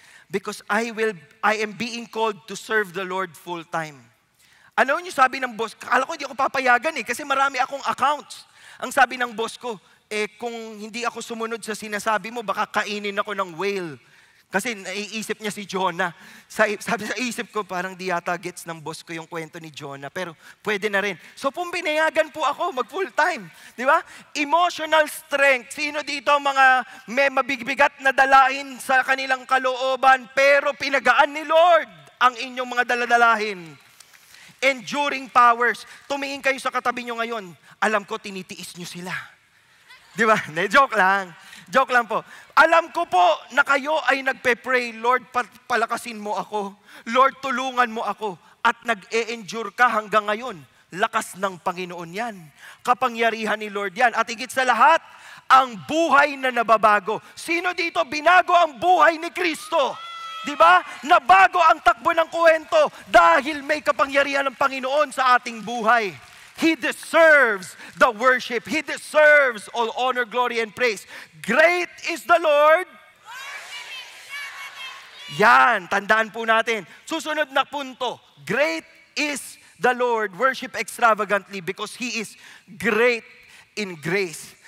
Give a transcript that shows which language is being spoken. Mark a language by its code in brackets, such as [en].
[en] Because I am being called to serve the Lord full time. [tl] Ano nyo sabi ng boss? Akala ko hindi ako papayagan kasi marami akong accounts. Ang sabi ng boss ko, kung hindi ako sumunod sa sinasabi mo, baka kainin ako ng whale. Kasi naiisip niya si Jonah. Sabi sa isip ko, parang di yata gets ng boss ko yung kwento ni Jonah. Pero pwede na rin. So pinayagan po ako mag full time. Di ba? [en] Emotional strength. [tl] Sino dito mga may mabigbigat na dalahin sa kanilang kalooban, pero pinagaan ni Lord ang inyong mga daladalahin. [en] Enduring powers. [tl] Tumingin kayo sa katabi nyo ngayon. Alam ko, tinitiis nyo sila. Di ba? Joke lang. Joke lang po. Alam ko po na kayo ay nagpe-pray, Lord, palakasin mo ako. Lord, tulungan mo ako. At nag-e-endure ka hanggang ngayon. Lakas ng Panginoon yan. Kapangyarihan ni Lord yan. At higit sa lahat, ang buhay na nababago. Sino dito binago ang buhay ni Kristo? Di ba? Nabago ang takbo ng kwento dahil may kapangyarihan ng Panginoon sa ating buhay. [en] He deserves the worship. He deserves all honor, glory, and praise. Great is the Lord. [tl] Yan, tandaan po natin. Susunod na punto. [en] Great is the Lord. Worship extravagantly because He is great in grace.